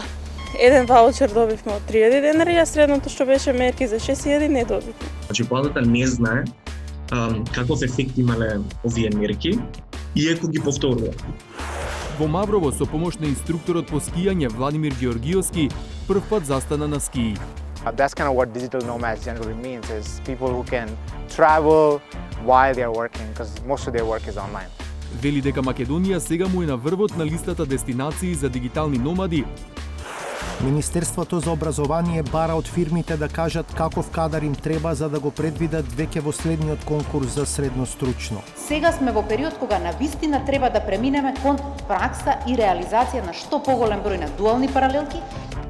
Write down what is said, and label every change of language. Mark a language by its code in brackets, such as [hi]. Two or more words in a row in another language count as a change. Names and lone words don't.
[mk] Еден ваучер добивме од 3000 денари, а средното што беше мерки за 6000 не добивме. Значи, владата не знае каков ефект имале овие мерки, иако ги повторува. Во Маврово со помош на инструкторот по скијање Владимир Георгиевски првпат застана на скии. [en] That's kind of what digital nomads generally means, is people who can travel while they are working, because most of their work is online. [mk] Вели дека Македонија сега му е на врвот на листата дестинации за дигитални номади. Министерството за образование бара од фирмите да кажат каков кадар им треба за да го предвидат веќе во следниот конкурс за средностручно. Сега сме во период кога навистина треба да преминеме кон пракса и реализација на што поголем број на дуални паралелки